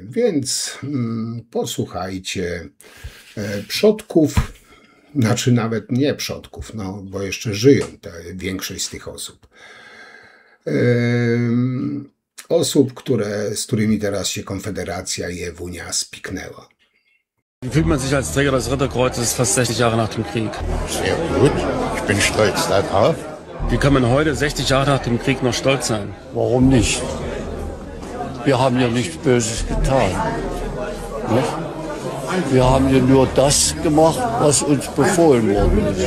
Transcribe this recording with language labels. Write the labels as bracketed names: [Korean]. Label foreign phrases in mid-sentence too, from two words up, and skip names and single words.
[Polish] Więc posłuchajcie przodków, znaczy nawet nie przodków, no bo jeszcze żyją większość z tych osób. Osób, z którymi teraz się Konfederacja i Ewunia spiknęła. [German] Wie fühlt man sich als Träger des Ritterkreuzes fast 60 Jahre nach dem Krieg? Sehr gut. Ich bin stolz darauf. Wie kann man heute, 60 Jahre nach dem Krieg, noch stolz sein? Warum nicht? Wir haben ja nichts Böses getan. Nicht? Wir haben ja nur das gemacht, was uns befohlen worden ist.